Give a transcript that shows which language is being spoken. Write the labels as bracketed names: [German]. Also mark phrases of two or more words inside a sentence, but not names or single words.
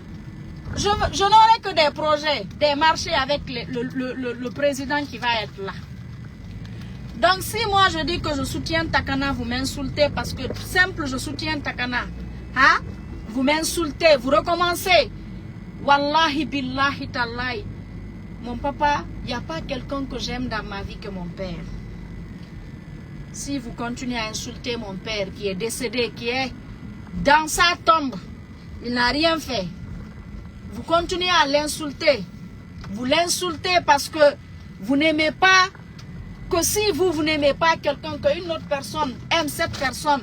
[French] Je n'aurai que des projets, des marchés avec le président qui va être là. Donc si moi je dis que je soutiens Takana, vous m'insultez parce que simple je soutiens Takana. Hein? Vous m'insultez, vous recommencez. [Arabic] والله بالله تالله. [French] Mon papa, il n'y a pas quelqu'un que j'aime dans ma vie que mon père. Si vous continuez à insulter mon père qui est décédé, qui est dans sa tombe, il n'a rien fait. Vous continuez à l'insulter. Vous l'insultez parce que vous n'aimez pas, que si vous n'aimez pas quelqu'un, qu'une autre personne aime cette personne.